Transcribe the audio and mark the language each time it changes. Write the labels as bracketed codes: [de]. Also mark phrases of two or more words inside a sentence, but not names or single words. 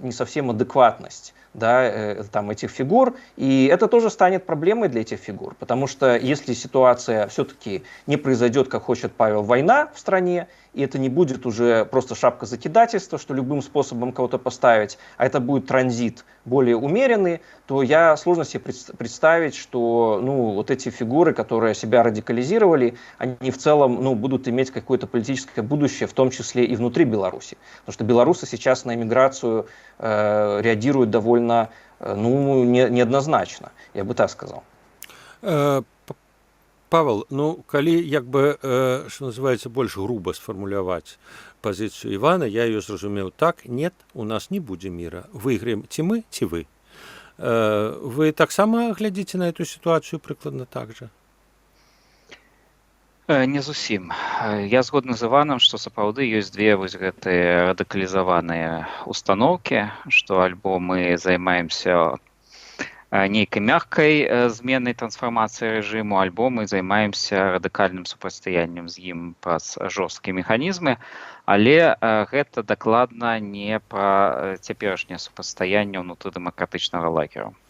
[ru] не совсем адекватность, да, там, этих фигур, и это тоже станет проблемой для этих фигур, потому что если ситуация все-таки не произойдет, как хочет Павел, война в стране, и это не будет уже просто шапка закидательства, что любым способом кого-то поставить, а это будет транзит более умеренный, то я сложно себе представить, что ну, вот эти фигуры, которые себя радикализировали, они в целом ну, будут иметь какое-то политическое будущее, в том числе и внутри Беларуси. Потому что белорусы сейчас на иммиграцию реагируют довольно ну, неоднозначно, я бы так сказал. Павел, ну, калі як бы, что называется, [be] больш груба сфармуляваць пазіцыю Івана, я ее зразумеў так, нет, у нас не будзе мира. Выйграем ці мы, ці вы. Вы таксама глядзіце [ru] на эту ситуацию [be] прыкладна так же? Не зусім. Я згодны з Іванам, што сапраўды ёсць две вось гэтыя радыкалізаваныя установкі, што альбо мы займаемся нейкай мягкай зменай трансфармацыі рэжыму, альбо мы займаемся радыкальным супрацьстаяннем з ім праз жорсткія механізмы, але гэта дакладна не пра цяперашняе супрацьстаянне ўнутры дэмакратычнага лагеру.